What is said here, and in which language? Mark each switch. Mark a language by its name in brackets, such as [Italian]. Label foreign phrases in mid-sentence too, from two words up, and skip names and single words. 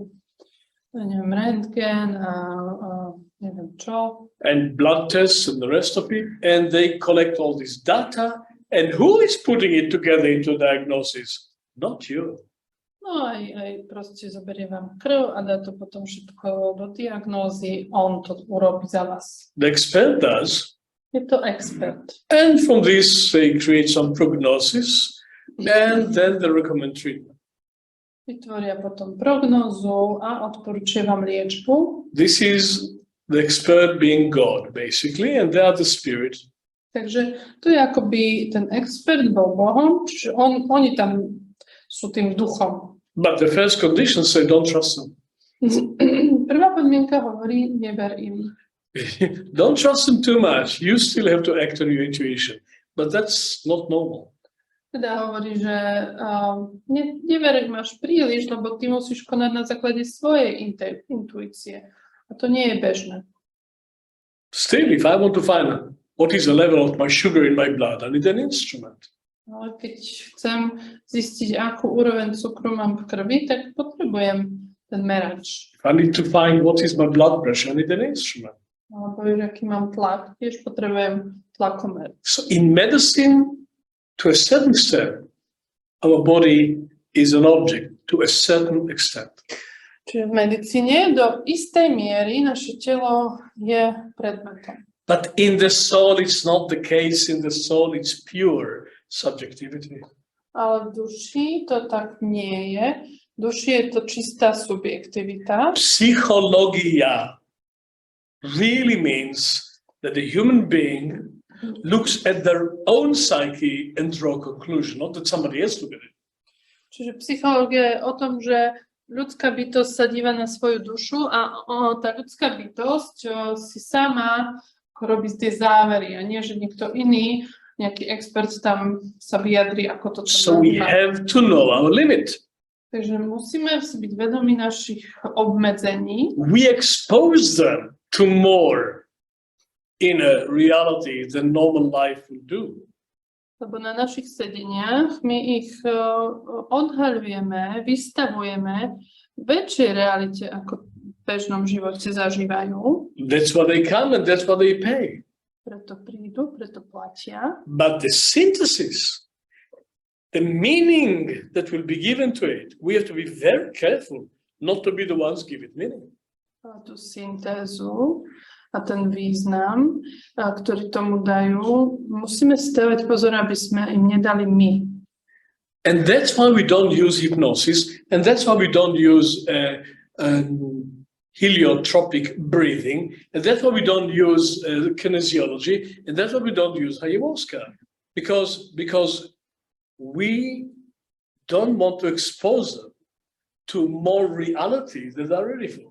[Slovak] Neviem, rentgen a neviem čo. [English] And blood tests and the rest of it. And they collect all this data. And who is putting it together into diagnosis? Not you. [Slovak] No aj proste zoberie vám krv a dá to potom všetko do diagnózy. On to urobí za vás. [English] The expert does. [Slovak] Je to expert. [English] And from this, they create some prognosis. And then they recommend treatment. [Slovak] Vytvoria potom prognózu a odporúčia vám liečbu. [English] This is The expert being God, basically, and they are the spirit. [Slovak] Takže to je akoby ten expert bol Bohom, čiže oni tam sú tým duchom. [English] But the first condition say don't trust them. [Slovak] Prvá podmienka hovorí, never im. [English] Don't trust them too much. You still have to act on your intuition. But that's not normal. [Slovak] Teda hovorí, že never im až príliš, lebo ty musíš konať na základe svojej intuície. A to nie je bežné. [English] Still, if I want to find what is the level of my sugar in my blood, I need an instrument. [Slovak] Ale keď chcem zistiť, akú úroveň cukru mám v krvi, tak potrebujem ten merač. [English] If I need to find what is my blood pressure, I need an instrument. [Slovak] Alebo aký mám tlak, tiež potrebujem tlakomer. [English] So in medicine, to a certain extent, our body is an object to a certain extent. [Slovak] Čiže v medicíne do istej miery naše telo je predmetom. [English] But in the soul, it's not the case. In the soul, it's pure subjectivity. [Slovak] Ale v duši to tak nie je. V duši je to čistá subjektivita. [English] Psychologia really means that the human being looks at their own psyche and draw a conclusion, not that somebody else look at it. [Slovak] Čiže psychológia je o tom, že ľudská bytosť sa díva na svoju dušu a tá ľudská bytosť si sama robí tie závery a nie, že niekto iný, nejaký expert tam sa vyjadrí, ako to tam [English] So we have to know our limit. [Slovak] Takže musíme si byť vedomi našich obmedzení. [English] We expose them to more in a reality than normal life would do. [Slovak] Lebo na našich sedeniach my ich odhaľujeme, vystavujeme väčšej realite, ako v bežnom živote zažívajú. [English] That's why they come and that's why they pay. [Slovak] Preto prídu, preto platia. [English] But the synthesis, the meaning that will be given to it, we have to be very careful not to be the ones give it meaning. [Slovak] A tú syntézu a ten význam, ktorý tomu dajú, musíme si dávať pozor, aby sme im nedali my. [English] And that's why we don't use hypnosis, and that's why we don't use heliotropic breathing, and that's why we don't use kinesiology, and that's why we don't use ayahuasca, because we don't want to expose them to more realities that are ready for.